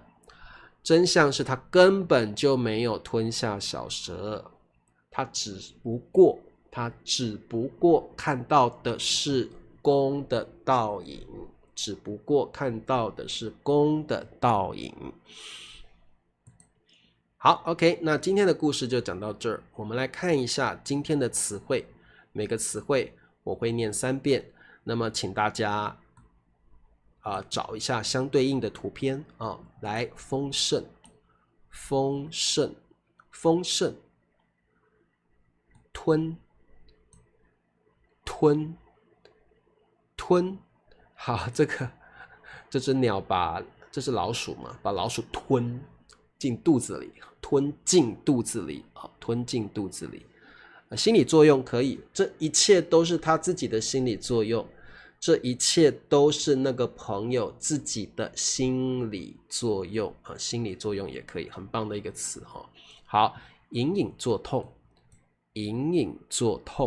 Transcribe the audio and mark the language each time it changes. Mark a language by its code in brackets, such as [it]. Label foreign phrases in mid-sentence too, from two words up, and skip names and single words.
[zh] 真相是他根本就沒有吞下小蛇，他只不過看到的是公的倒影，只不過看到的是公的倒影。好 ，OK， 那今天的故事就講到這兒。我們來看一下今天的詞彙，每個詞彙我會念3遍，那麼請大家找一下相對應的圖片來，豐盛，豐盛，豐盛，吞，吞，吞。好，這只鳥這是老鼠嘛，把老鼠吞進肚子裡，吞進肚子裡，吞進肚子裡。心理作用可以，這一切都是他自己的心理作用。這一切都是那個朋友自己的心理作用心理作用也可以，很棒的一個詞好，隱隱作痛，隱隱作痛。